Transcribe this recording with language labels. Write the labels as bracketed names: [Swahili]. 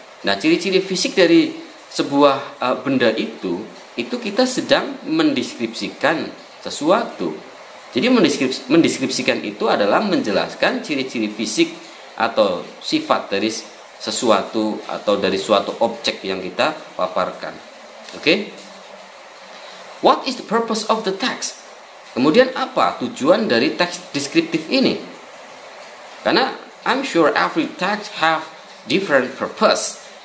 [Indonesian] Nah, ciri-ciri fisik dari sebuah benda itu kita sedang mendeskripsikan sesuatu. Jadi mendeskripsikan itu adalah menjelaskan ciri-ciri fisik atau sifat dari sesuatu atau dari suatu objek yang kita paparkan. Oke? [English] What is the purpose of the text? [Indonesian] Kemudian apa tujuan dari teks deskriptif ini? Karena [English] I'm sure every text have different purpose.